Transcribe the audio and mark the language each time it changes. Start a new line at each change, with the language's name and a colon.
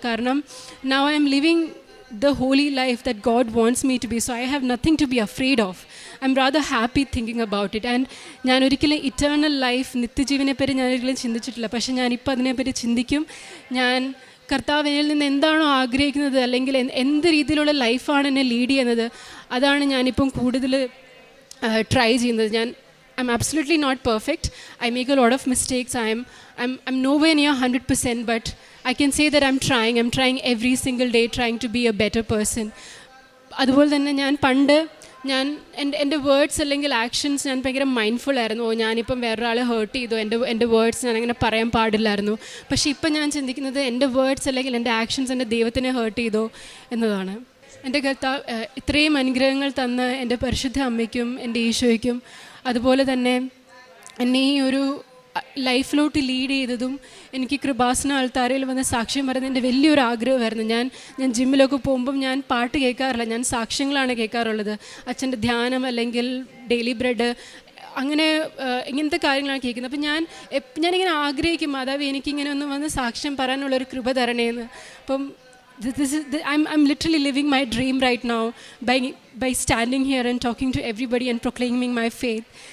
English: കാരണം now I am living the holy life that God wants me to be, so I have nothing to be afraid of. I'm rather happy thinking about it.
Malayalam: And ഞാൻ ഒരിക്കലും eternal life, നിത്യജീവനെപ്പറ്റി ഞാൻ ഒരിക്കലും ചിന്തിച്ചിട്ടില്ല. പക്ഷേ ഞാനിപ്പോൾ അതിനെപ്പറ്റി ചിന്തിക്കും. ഞാൻ കർത്താവിനിൽ നിന്ന് എന്താണോ ആഗ്രഹിക്കുന്നത് അല്ലെങ്കിൽ എന്ത് രീതിയിലുള്ള ലൈഫാണ് എന്നെ ലീഡ് ചെയ്യുന്നത്, അതാണ് ഞാനിപ്പം കൂടുതൽ ട്രൈ ചെയ്യുന്നത്.
English: I'm absolutely not perfect. I make a lot of mistakes. I'm nowhere near 100%, but I can say that I'm trying every single day, trying to be a better person.
Malayalam: അതുപോലെ തന്നെ ഞാൻ എൻ്റെ words അല്ലെങ്കിൽ actions ഞാൻ ഭയങ്കര mindful ആയിരുന്നു. ഞാനിപ്പം വേറൊരാളെ ഹേർട്ട് ചെയ്തു, എൻ്റെ വേർഡ്സ് ഞാൻ അങ്ങനെ പറയാൻ പാടില്ലായിരുന്നു. പക്ഷേ ഇപ്പം ഞാൻ ചിന്തിക്കുന്നത് എൻ്റെ വേർഡ്സ് അല്ലെങ്കിൽ എൻ്റെ ആക്ഷൻസ് എൻ്റെ ദൈവത്തിനെ ഹേർട്ട് ചെയ്തോ എന്നതാണ്. എൻ്റെ കർത്താവ് ഇത്രയും അനുഗ്രഹങ്ങൾ തന്ന എൻ്റെ പരിശുദ്ധ അമ്മയ്ക്കും എൻ്റെ ഈശോയ്ക്കും, അതുപോലെ തന്നെ എന്നെ ഈ ഒരു ലൈഫിലോട്ട് ലീഡ് ചെയ്തതും എനിക്ക് കൃപാസന ആൾത്താരയിൽ വന്ന് സാക്ഷ്യം പറയുന്നത് എൻ്റെ വലിയൊരു ആഗ്രഹമായിരുന്നു. ഞാൻ ജിമ്മിലൊക്കെ പോകുമ്പം ഞാൻ പാട്ട് കേൾക്കാറില്ല, ഞാൻ സാക്ഷ്യങ്ങളാണ് കേൾക്കാറുള്ളത്. അച്ഛൻ്റെ ധ്യാനം അല്ലെങ്കിൽ ഡെയിലി ബ്രെഡ് അങ്ങനെ ഇങ്ങനത്തെ കാര്യങ്ങളാണ് കേൾക്കുന്നത്. അപ്പം ഞാനിങ്ങനെ ആഗ്രഹിക്കും, മാതാവ് എനിക്കിങ്ങനെ ഒന്ന് വന്ന് സാക്ഷ്യം പറയാനുള്ളൊരു കൃപ തരണേന്ന്.
English: അപ്പം I'm literally living my dream right now by standing here and talking to everybody and proclaiming my faith.